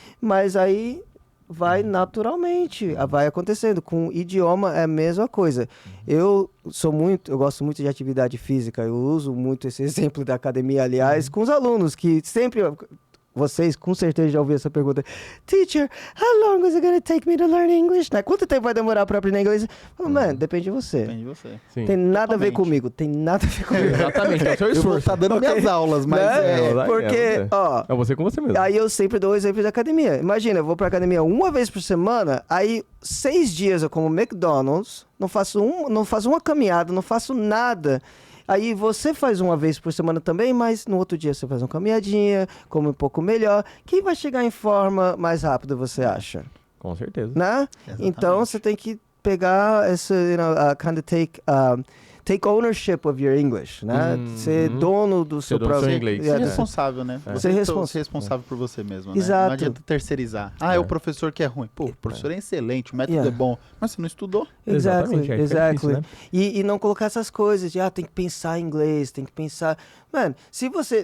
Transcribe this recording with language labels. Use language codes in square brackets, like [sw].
[pt] Mas aí vai naturalmente, vai acontecendo. Com o idioma é a mesma coisa. Eu gosto muito de atividade física, eu uso muito esse exemplo da academia, aliás, com os alunos, que sempre... Vocês com certeza já ouviram essa pergunta. [en] Teacher, how long is it going to take me to learn English? [pt] Né? Quanto tempo vai demorar para aprender inglês? Mano, depende de você. Depende de você. Sim. Tem nada a ver comigo. Tem nada a ver comigo. Exatamente, é o seu esforço. Eu vou estar dando minhas aulas, mas porque, é você com você mesmo. Aí eu sempre dou o exemplo da academia. Imagina, eu vou pra academia uma vez por semana, aí 6 dias eu como McDonald's, não faço uma caminhada, não faço nada. Aí você faz uma vez por semana também, mas no outro dia você faz uma caminhadinha, come um pouco melhor. Quem vai chegar em forma mais rápido, você acha? Com certeza. Né? Então você tem que pegar essa, [en] kind of take ownership of your English, né? [pt] Ser dono do seu próprio inglês. Ser responsável, né? Você ser responsável por você mesmo, né? Exato. Não adianta terceirizar. É o professor que é ruim. Pô, o professor é excelente, o método é bom, mas você não estudou. Exatamente. [en] Exactly. Né? [pt] E não colocar essas coisas de, tem que pensar em inglês, tem que pensar... Mano, se você...